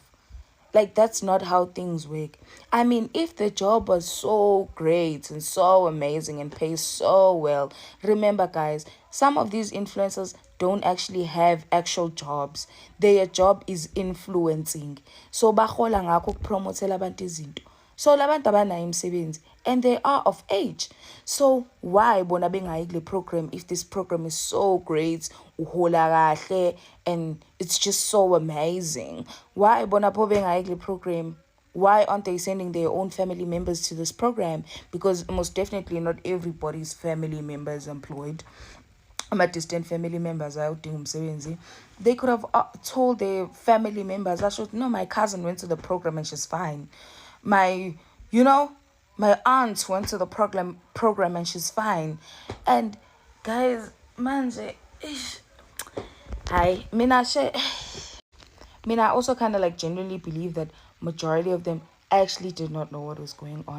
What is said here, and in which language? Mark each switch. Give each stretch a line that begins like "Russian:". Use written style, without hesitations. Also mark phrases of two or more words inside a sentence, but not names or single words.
English: Like, that's not how things work. I mean, if the job was so great and so amazing and pays so well, remember, guys, some of these influencers don't actually have actual jobs. Their job is influencing. So,
North Ndebele: bahola ngakho ukupromotela abantu izinto.
English: So
North Ndebele: labantu abanayo imisebenzi
English: and they are of age. So why
North Ndebele: bona bengayi kule
English: program if this program is so great,
North Ndebele: uhola kahle,
English: and it's just so amazing?
North Ndebele: Why bona po bengayi kule program?
English: Why aren't they sending their own family members to this program? Because most definitely not everybody's family member is employed. My distant family members
North Ndebele: ayawudinga umsebenzi.
English: They could have told their family members, I should know my cousin went to the program and she's fine. My aunt went to the program and she's fine. And guys, manje, hi, I also kind of like genuinely believe that majority of them actually did not know what was going on.